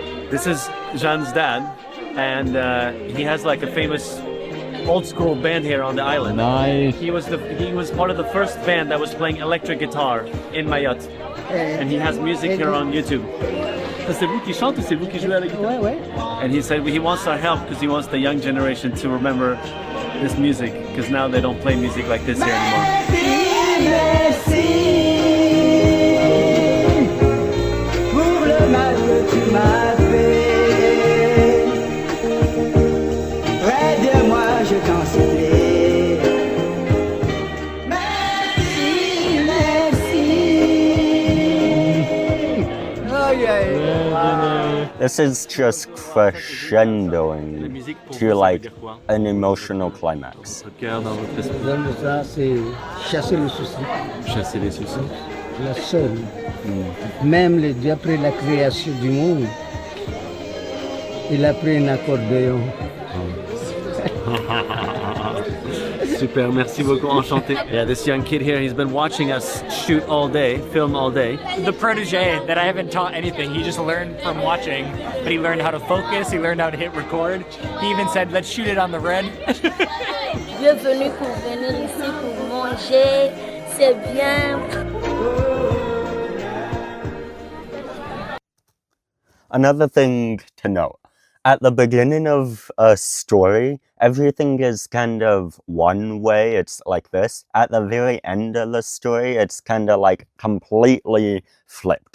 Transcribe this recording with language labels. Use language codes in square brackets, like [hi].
[en] This is Jean's dad, and he has like a famous old school band here on the island. Nice. He was part of the first band that was playing electric guitar in Mayotte, and he has music here on YouTube. [fr] C'est vous qui chante ou c'est vous qui jouez à la guitare? Ouais. [en] And he said he wants our help because he wants the young generation to remember this music, because now they don't play music like this here anymore. [fr] Pour le mal que tu m'as fait, près de moi je t'en supplie. Merci, merci. [en] Oh yeah. This is just crescendoing to like an emotional climax. [fr] Ça, c'est chasser les soucis. Chasser les soucis. La seule. Même Dieu, après la création du monde, il a pris un accordéon. Super, merci beaucoup, enchanté. [en] Yeah, this young kid here, he's been watching us shoot all day, film all day. The protege that I haven't taught anything. He just learned from watching, but he learned how to focus, he learned how to hit record. He even said, let's shoot it on the red. [fr] Bienvenue pour venir ici pour manger, c'est bien. [en] Another thing to note, at the beginning of a story, everything is kind of one way, it's like this. At the very end of the story, it's kind of like completely flipped.